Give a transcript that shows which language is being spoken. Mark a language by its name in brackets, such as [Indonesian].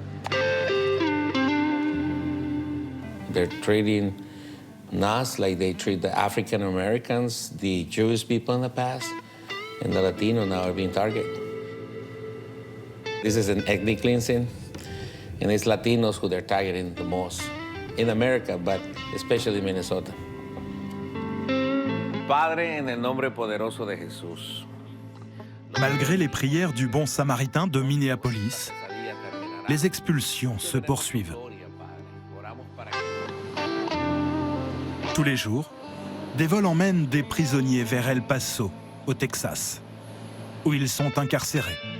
[English] They're treating us like they treat the African Americans, the Jewish people in the past, and the Latino now are being targeted. This is an ethnic cleansing, and it's Latinos who they're targeting the most in America, but especially Minnesota. [Spanish] Padre, en el nombre poderoso de Jesús. [French] Malgré les prières du bon samaritain de Minneapolis, les expulsions se poursuivent. Tous les jours, des vols emmènent des prisonniers vers El Paso, au Texas, où ils sont incarcérés.